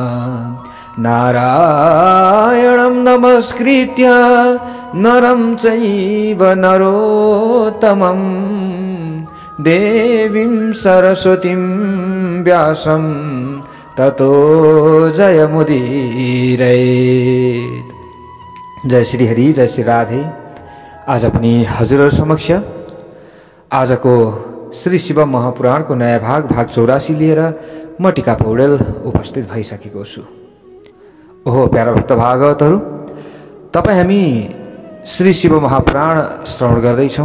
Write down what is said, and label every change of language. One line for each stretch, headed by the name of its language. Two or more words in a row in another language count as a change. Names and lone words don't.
Sanskrit: नारायणं नमस्कृत्य नरं चैव नरोत्तमं देवीं सरस्वतीं व्यासं ततो जयमुदीरयेत्।
Nepali: जय श्री हरि, जय श्री राधे। आज पनि हजुरहरु समक्ष आजको श्री शिव महापुराणको नयाँ भाग 84 लिएर म टीका पौडेल उपस्थित भइसकेको छु। ओहो प्यारा भक्त भागवतहरु, तपाई हामी श्री शिव महापुराण श्रवण गर्दैछौं।